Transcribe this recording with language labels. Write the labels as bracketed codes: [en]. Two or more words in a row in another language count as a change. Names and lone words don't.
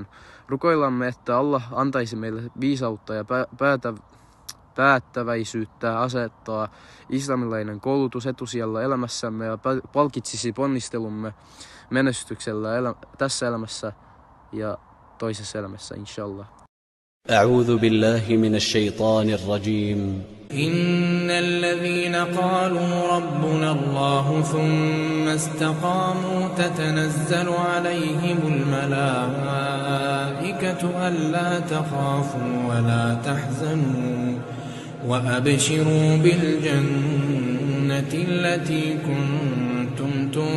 [fi] Rukoillamme, että Allah antaisi meille viisautta ja päättäväisyyttä asettaa islamilainen koulutus etusijalla elämässämme ja palkitsisi ponnistelumme menestyksellä tässä elämässä ja toisessa elämässä, inshallah. [ar] أعوذ بالله من الشيطان الرجيم. إن الذين قالوا ربنا الله ثم استقاموا تتنزل عليهم الملائكة ألا تخافوا ولا تحزنوا وأبشروا بالجنة التي كنتم